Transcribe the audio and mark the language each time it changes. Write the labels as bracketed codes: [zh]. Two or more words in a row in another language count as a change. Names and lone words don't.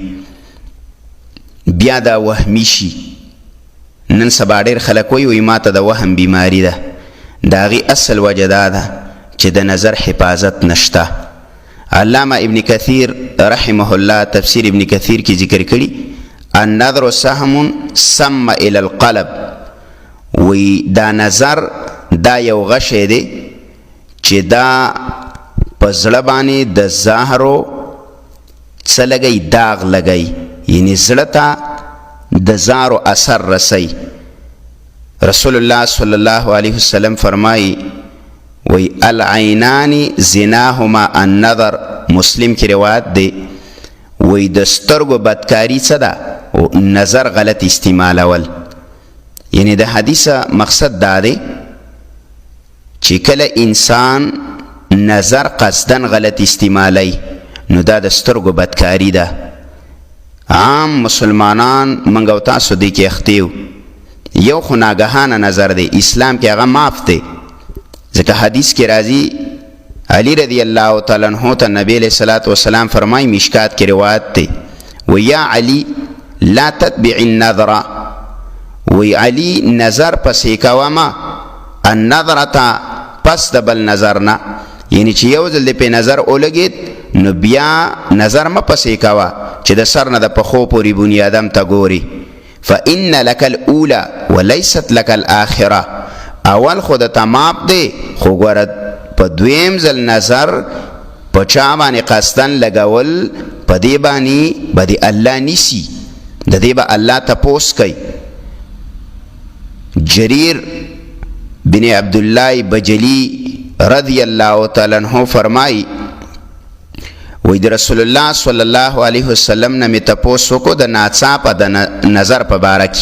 [ps] بیا دا وهمی شي. نن سبا ډېر خلک وایي ما ته د وهم بیماری ده. د هغې اصل وجه دا ده چې د نظر حفاظت نشته. علامه ابن کثیر [ar] رحمه الله [ps] تفسیر ابن کثیر کی ذکر کړي [ar] النظر سهم سم الى القلب. [ps] وی دا نظر دا یو غشی دی چې دا په زړه باندې د زهرو څه لګی، داغ لګی، یعنی زړه ته د زهرو اثر رسی. رسول الله [ar] صلی الله علیه وسلم [ps] فرمایي وی [ar] العینان زناهما النظر. [ps] مسلم کی روایت دی. وی د سترګو بدکاری څه ده؟ نظر غلط استعمالول. یعنی د حدیث مقصد دا دی چې کله انسان نظر قصدن غلط استعمالی نو دا د سترګو بدکاری ده. عام مسلمانان منګ او تاسو دی کې اختیو یو خو ناګهانه نظر دی، اسلام کې هغه معاف دی. ځکه حدیث کې راځي علی [ar] رضی الله تعالی عنہ [ps] ته نبی [ar] علیہ الصلوۃ والسلام [ps] فرمای، مشکات کې روایت دی، [ar] و یا علی لا تتبع النظر. [ps] وی علی نظر پسې کوه ما، النظرة پس د بل نظر نه. یعنی چې یو ځل دې په نظر ولګید نو بیا نظر ما پسې کوه چې د سر نه د پښو پورې بني آدم ته ګوري. [ar] فإن لك الأولى وليست لك الآخرة. [ps] اول خود تمام دی خو ګوره په دویم ځل نظر په چا باندې قصدن لګول په دې باندې به د الله نیسي، د دې به الله تپوس کوي. جریر بن عبدالله بجلی [ar] رضی الله تعالی عنہ [ps] فرمائی وی د رسول الله [ar] صلی الله علیه وسلم [ps] نه می تپوس وکړو د ناڅاپه د نظر په باره کې.